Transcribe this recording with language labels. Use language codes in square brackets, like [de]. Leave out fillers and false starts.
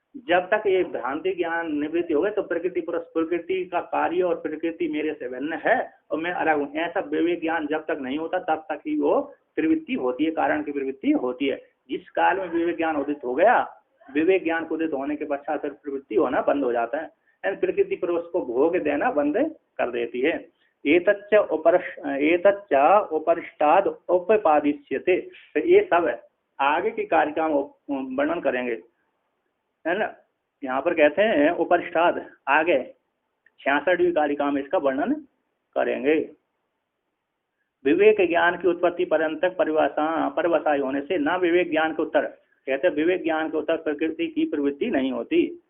[hi] जब तक ये भ्रांति ज्ञान निवृत्ति हो गए तो प्रकृति का कार्य और प्रकृति मेरे से भिन्न है और मैं अलग हूँ, ऐसा विवेक ज्ञान जब तक नहीं होता तब तक ही वो प्रवृत्ति होती है, कारण की प्रवृत्ति होती है। जिस काल में विवेक ज्ञान उदित हो गया, विवेक ज्ञान को उदित होने के पश्चात प्रवृत्ति होना बंद हो जाता है। प्रकृति पर उसको भोग देना बंद कर देती है। [sa] एतच्च उपरिष्टाद उपपादिष्यते। [hi] तो ये सब आगे के कार्य का वर्णन करेंगे, है ना। यहाँ पर कहते हैं उपरिष्टाद, आगे 66वीं कारिका में इसका वर्णन करेंगे। विवेक ज्ञान की उत्पत्ति पर्यंत परिभाषाई होने से ना विवेक ज्ञान के उत्तर, कहते हैं विवेक ज्ञान के उत्तर प्रकृति की प्रवृत्ति नहीं होती।